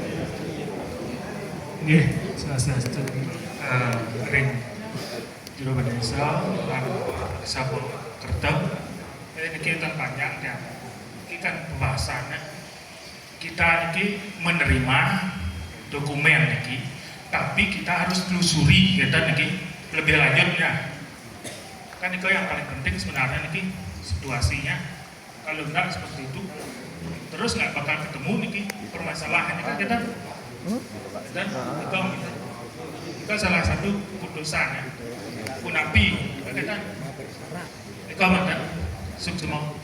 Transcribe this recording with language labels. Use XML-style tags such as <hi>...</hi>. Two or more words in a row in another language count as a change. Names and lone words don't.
<ban>nggih saestu ring jero desa lan sampun kerta</ban> <id>ini kita banyak ya kita pembahasannya kita ini menerima dokumen ini tapi kita harus telusuri kita ini lebih lanjutnya kan itu yang paling penting sebenarnya nih situasinya kalau enggak seperti itu terus nggak bakal ketemu nih permasalahannya kan kita dan itu salah satu putusan ya punapi kita itu apa sukses</id>